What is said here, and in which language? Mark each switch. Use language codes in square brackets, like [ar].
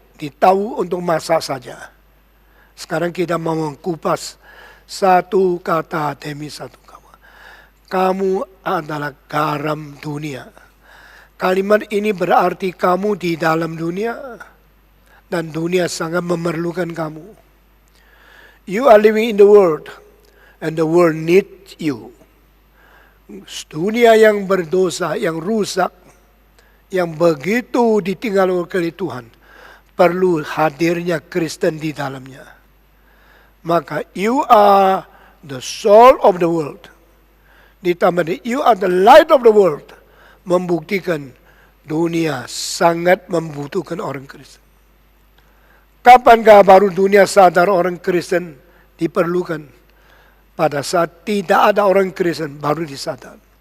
[id] Ditahu untuk masak saja. Sekarang kita mau mengupas satu kata demi satu. Kamu adalah garam dunia. Kalimat ini berarti kamu di dalam dunia dan dunia sangat memerlukan kamu. [en] You are living in the world and the world needs you. [id] Dunia yang berdosa, yang rusak, yang begitu ditinggal oleh Tuhan, perlu hadirnya Kristen di dalamnya. [en] Maka you are the soul of the world. Ditambah you are the light of the world. [id] Membuktikan dunia sangat membutuhkan orang Kristen. Kapankah baru dunia sadar orang Kristen diperlukan? Pada saat tidak ada orang Kristen baru disadar.